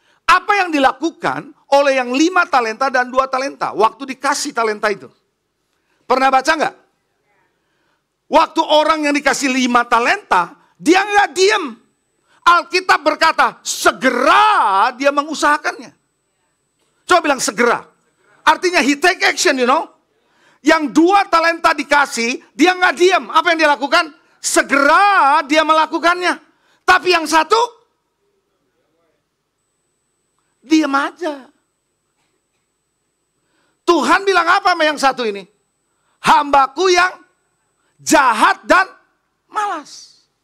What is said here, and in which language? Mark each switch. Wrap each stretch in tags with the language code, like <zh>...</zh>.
<id>Apa yang dilakukan oleh yang 5 talenta dan 2 talenta. Waktu dikasih talenta itu. Pernah baca nggak? Waktu orang yang dikasih 5 talenta, dia nggak diem. Alkitab berkata, segera dia mengusahakannya. Coba bilang segera. Artinya</id> <en>he take action, you know.</en> <id>Yang 2 talenta dikasih, dia nggak diam. Apa yang dia lakukan? Segera dia melakukannya. Tapi yang 1, diam aja. Tuhan bilang apa sama yang 1 ini? Hambaku yang jahat dan malas.</id>